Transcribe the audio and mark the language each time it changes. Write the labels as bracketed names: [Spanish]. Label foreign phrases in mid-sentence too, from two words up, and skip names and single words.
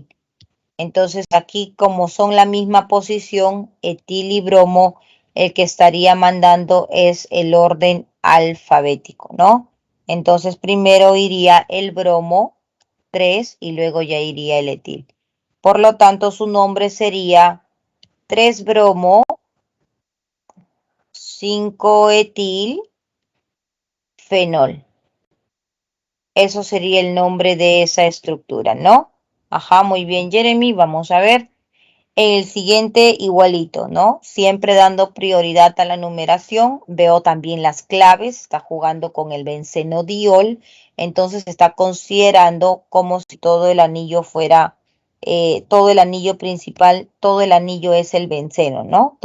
[Spanish] Entonces, aquí como son la misma posición, etil y bromo, el que estaría mandando es el orden alfabético, ¿no? Entonces, primero iría el bromo, 3 y luego ya iría el etil. Por lo tanto, su nombre sería 3 bromo, 5 etil, fenol. Eso sería el nombre de esa estructura, ¿no? Ajá, muy bien, Jeremy. Vamos a ver. El siguiente igualito, ¿no? Siempre dando prioridad a la numeración. Veo también las claves. Está jugando con el bencenodiol. Entonces está considerando como si todo el anillo fuera, todo el anillo principal, todo el anillo es el benceno, ¿no?